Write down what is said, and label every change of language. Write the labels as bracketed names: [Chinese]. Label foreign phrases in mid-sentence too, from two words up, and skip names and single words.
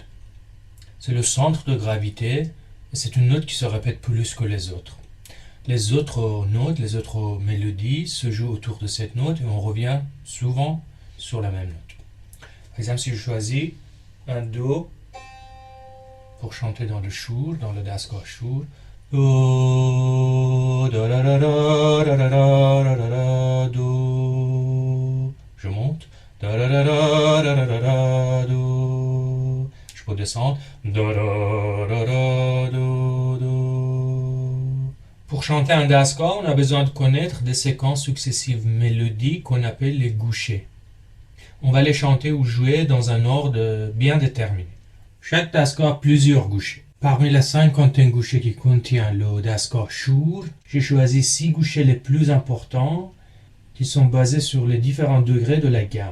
[French] C'est le centre de gravité et c'est une note qui se répète plus que les autres. Les autres notes, les autres mélodies se jouent autour de cette note et on revient souvent sur la même note. Par exemple, si je choisis un Do pour chanter dans le shur, dans le dasgah shur, Do, da, da, da, da, da, da, da, da, do. Je monte. Da, da, da, da, da, da, da, do. Je peux descendre. Da, da, da, da, do, do. Pour chanter un dasgah, on a besoin de connaître des séquences successives mélodiques qu'on appelle les gouchers. On va les chanter ou jouer dans un ordre bien déterminé. Chaque dasgah a plusieurs gouchers. Parmi les 51 gouchers qui contient le dasgah shur, j'ai choisi 6 gouchers les plus importants qui sont basés sur les différents degrés de la gamme.